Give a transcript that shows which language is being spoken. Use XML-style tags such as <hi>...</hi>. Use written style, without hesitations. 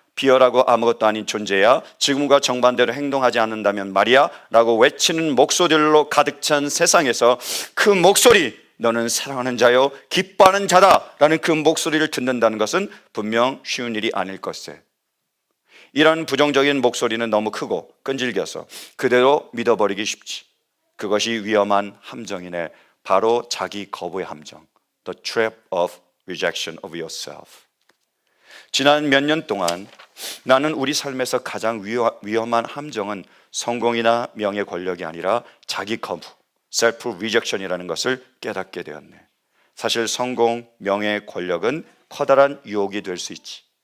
<ko>비열하고 아무것도 아닌 존재야. 지금과 정반대로 행동하지 않는다면 말이야 라고 외치는 목소리로 가득 찬 세상에서 그 목소리, 너는 사랑하는 자요 기뻐하는 자다 라는 그 목소리를 듣는다는 것은 분명 쉬운 일이 아닐 것세. 이런 부정적인 목소리는 너무 크고 끈질겨서 그대로 믿어버리기 쉽지. 그것이 위험한 함정이네. 바로 자기 거부의 함정.</ko> <en>The trap of rejection of yourself.</en> <ko>지난 몇 년 동안 나는 우리 삶에서 가장 위험한 함정은 성공이나 명예, 권력이 아니라 자기 거부, self rejection이라는 것을 깨닫게 되었네. 사실 성공, 명예, 권력은 커다란 유혹이 될 수 있지.</ko>